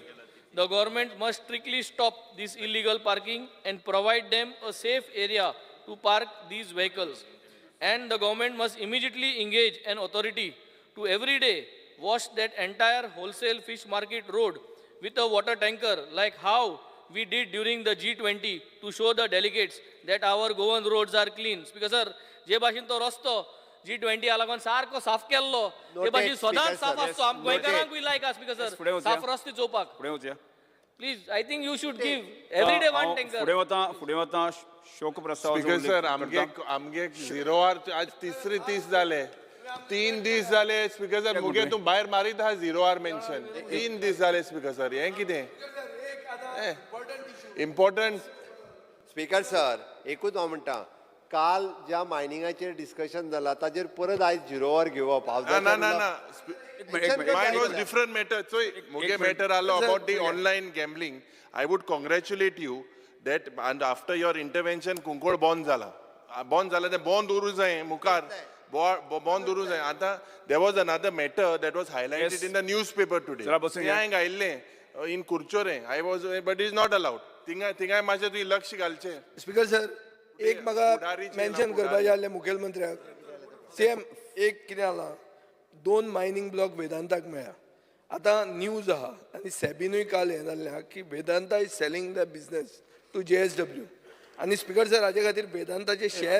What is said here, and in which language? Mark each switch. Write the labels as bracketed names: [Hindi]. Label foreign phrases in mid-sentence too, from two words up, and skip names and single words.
[English] The government must strictly stop this illegal parking and provide them a safe area to park these vehicles. And the government must immediately engage an authority to every day wash that entire wholesale fish market road with a water tanker, like how we did during the G20 to show the delegates that our Goan roads are clean. Speaker sir, [Konkani] जे भाशेन तो रस्तो G20 लागून सारको साफ केल्लो, ते भाशेन सदांच साफ आसतो. गोंयकारांकूय लायक आसा स्पीकर सर, साफ रस्ते चोवपाक. फुडें वचया. [English] please I think you should give every day one tanker. [Konkani] फुडें वता शोक प्रस्ताव [English] speaker sir [Konkani] आमगे 0 आवर आज तिसरे दीस जाले 3 दीस जाले [English] speaker sir [Konkani] मुगे तूं भायर मारीत आहा [English] zero hour mention [Konkani] 3 दीस जाले [English] speaker sir [Konkani] हें कितें इम्पॉर्टंट. [English] speaker sir [Konkani] एकूच हांव म्हणटा काल ज्या मायनिंगाचेर डिस्कशन जालां ताजेर परत आयज 0 आवर घेवप [English] ना mine was different matter. So muge matter allo about the online gambling. I would congratulate you that and after your intervention [Konkani] kunkod bond zala te bond uru जाय मुखार bond uru जाय. [English] आता there was another matter that was highlighted in the newspaper today. [Konkani] हांवें गायिल्लें [English] in कुर्चोरे I was but it is not allowed. [Konkani] थिंगाय मातशें तुवें लक्ष घालचें. [English] speaker sir [Konkani] एक म्हाका मेन्शन करपाचें आसलें मुखेलमंत्र्याक सेम एक कितें जालां 2 [English] mining block [Konkani] वेदांताक मेळ्ळा. आतां न्यूज आहा आनी सेबीनूय काल हें जाल्लें आहा की वेदांता [English] is selling the business to [Konkani] JSW आनी [English] speaker sir [Konkani] हाजे खातीर वेदांताचे शेअर